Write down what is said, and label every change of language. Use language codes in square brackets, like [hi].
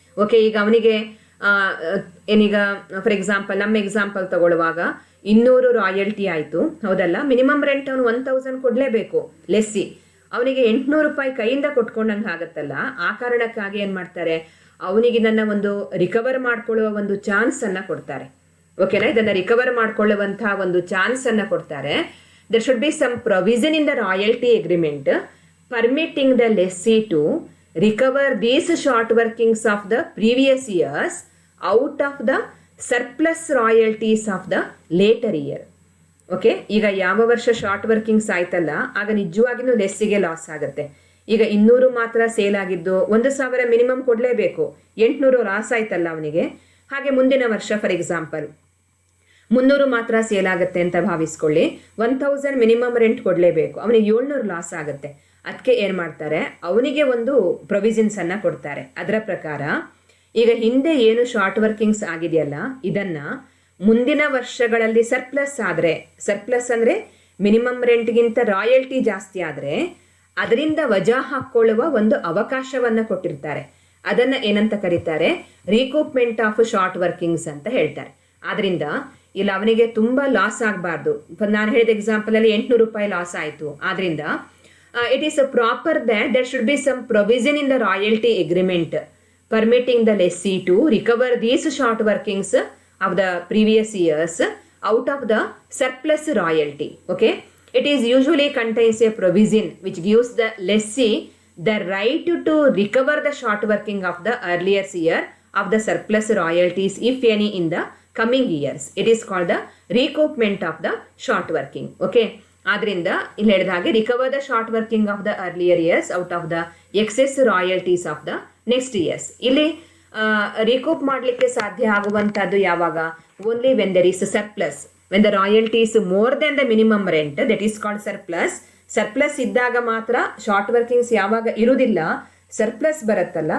[kn] Okay, ಈಗ ಅವನಿಗೆ ಏನೀಗ ಫಾರ್ ಎಕ್ಸಾಂಪಲ್ ನಮ್ಮ ಎಕ್ಸಾಂಪಲ್ ತಗೊಳ್ಳುವಾಗ 200 ರಾಯಲ್ಟಿ ಆಯಿತು ಹೌದಲ್ಲ, ಮಿನಿಮಮ್ ರೆಂಟ್ ಅವನು 1,000 ಕೊಡಲೇಬೇಕು ಲೆಸ್ಸಿ, ಅವನಿಗೆ ₹800 ಕೈಯಿಂದ ಕೊಟ್ಕೊಂಡಂಗೆ ಆಗುತ್ತಲ್ಲ. ಆ ಕಾರಣಕ್ಕಾಗಿ ಏನು ಮಾಡ್ತಾರೆ, ಅವನಿಗೆ ನನ್ನ ಒಂದು ರಿಕವರ್ ಮಾಡ್ಕೊಳ್ಳುವ ಒಂದು ಚಾನ್ಸ್ ಅನ್ನ ಕೊಡ್ತಾರೆ. ಓಕೆನಾ, ಇದನ್ನ ರಿಕವರ್ ಮಾಡ್ಕೊಳ್ಳುವಂತಹ ಒಂದು ಚಾನ್ಸ್ ಅನ್ನ ಕೊಡ್ತಾರೆ. [en] there should be some provision in the royalty agreement permitting the lessee to recover these short workings of the previous years out of the surplus royalties of the later year. [kn] Okay, ಈಗ ಯಾವ ವರ್ಷ short workings ಆಯ್ತಲ್ಲ ಆಗ ನಿಜವಾಗಿನೂ ಲೆಸ್ಸಿಗೆ loss ಆಗುತ್ತೆ. ಈಗ 200 ಮಾತ್ರ sale ಆಗಿದ್ದು 1,000 minimum ಕೊಡಲೇಬೇಕು, 800 ಲಾಸ್ ಆಯ್ತಲ್ಲ ಅವನಿಗೆ. ಹಾಗೆ ಮುಂದಿನ ವರ್ಷ ಫಾರ್ ಎಕ್ಸಾಂಪಲ್ 300 ಮಾತ್ರ ಸೇಲ್ ಆಗುತ್ತೆ ಅಂತ ಭಾವಿಸ್ಕೊಳ್ಳಿ, 1000 ಮಿನಿಮಮ್ ರೆಂಟ್ ಕೊಡಲೇಬೇಕು, ಅವನಿಗೆ 700 ಲಾಸ್ ಆಗುತ್ತೆ. ಅದಕ್ಕೆ ಏನು ಮಾಡ್ತಾರೆ, ಅವನಿಗೆ ಒಂದು ಪ್ರೊವಿಷನ್ಸ್ ಅನ್ನ ಕೊಡ್ತಾರೆ. ಅದರ ಪ್ರಕಾರ ಈಗ ಹಿಂದೆ ಏನು ಶಾರ್ಟ್ ವರ್ಕಿಂಗ್ಸ್ ಆಗಿದೆಯಲ್ಲ ಇದನ್ನ ಮುಂದಿನ ವರ್ಷಗಳಲ್ಲಿ ಸರ್ಪ್ಲಸ್ ಅಂದರೆ ಮಿನಿಮಮ್ ರೆಂಟ್ಗಿಂತ ರಾಯಲ್ಟಿ ಜಾಸ್ತಿ ಆದರೆ ಅದರಿಂದ ವಜಾ ಹಾಕ್ಕೊಳ್ಳುವ ಒಂದು ಅವಕಾಶವನ್ನು ಕೊಟ್ಟಿರ್ತಾರೆ. ಅದನ್ನ ಏನಂತ ಕರೀತಾರೆ, ರೀಕೂಪ್ಮೆಂಟ್ ಆಫ್ ಶಾರ್ಟ್ ವರ್ಕಿಂಗ್ಸ್ ಅಂತ ಹೇಳ್ತಾರೆ. ಆದ್ರಿಂದ ಇಲ್ಲಿ ಅವನಿಗೆ ತುಂಬಾ ಲಾಸ್ ಆಗಬಾರ್ದು. ನಾನು ಹೇಳಿದ ಎಕ್ಸಾಂಪಲ್ ಅಲ್ಲಿ 800 ರೂಪಾಯಿ ಲಾಸ್ ಆಯಿತು. ಆದ್ರಿಂದ [en] It is proper that there should be some provision in the royalty agreement permitting the lessee to recover these short workings of the previous years out of the surplus royalty. Okay, it is usually contains a provision which gives the lessee the right to recover the short working of the earlier year of the surplus royalties if any in the coming years. It is called the recoupment of the short working. Okay, [kn] ಆದ್ರಿಂದ ಇಲ್ಲಿ ಹೇಳಿದ ಹಾಗೆ [en] Recover the short working of the earlier years out of the excess royalties of the next years. [kn] ಇಲ್ಲಿ ರಿಕೂಪ್ ಮಾಡಲಿಕ್ಕೆ ಸಾಧ್ಯ ಆಗುವಂತಹದ್ದು ಯಾವಾಗ, [en] only when there is surplus, when the royalties more than the minimum rent, that is called surplus [kn] ಇದ್ದಾಗ ಮಾತ್ರ short workings ಯಾವಾಗ ಇರುವುದಿಲ್ಲ, surplus ಬರುತ್ತಲ್ಲ.